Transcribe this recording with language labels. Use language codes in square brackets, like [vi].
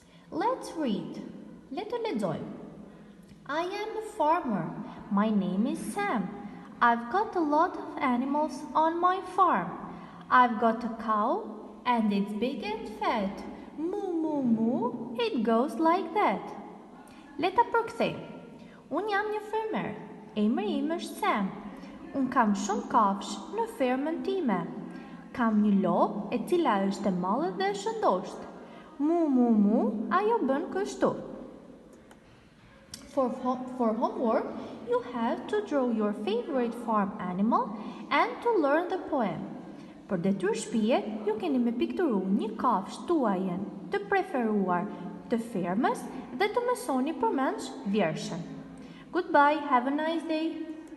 [en] Let's read. Let's [sq] lexojmë. [en] I am a farmer. My name is Sam. I've got a lot of animals on my farm. I've got a cow and it's big and fat. Moo, moo, moo, it goes like that. [sq] Leta përkthej. Unë jam një fermer. Emri im është Sam. Unë kam shumë kafsh në fermën time. Kam një lopë e cila është e madhe dhe e shëndoshtë. Mu, mu, mu, ajo bën kështu. [en] For homework, you have to draw your favorite farm animal and to learn the poem. [sq] Për detyrë shtëpie, ju keni me pikturu një kafshë tuajën të preferuar të fermës dhe të mësoni përmendsh vjershen. [en] Goodbye, have a nice day.